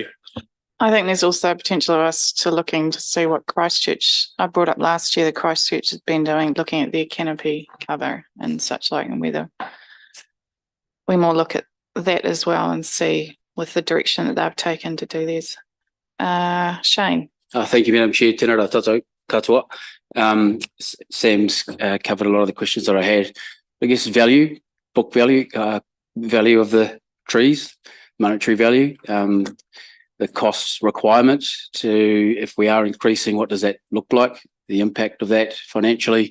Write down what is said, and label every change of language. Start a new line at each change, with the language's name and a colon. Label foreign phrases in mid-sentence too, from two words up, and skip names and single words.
English: I think there's also potential of us to looking to see what Christchurch, I brought up last year, that Christchurch has been doing, looking at their canopy cover and such like, and whether we more look at that as well and see with the direction that they've taken to do these. Shane. Thank you, Madam Chair.
Māori: Tēnā rā katoa.
English: Sam's covered a lot of the questions that I had. I guess value, book value, value of the trees, monetary value, the cost requirement to, if we are increasing, what does that look like? The impact of that financially?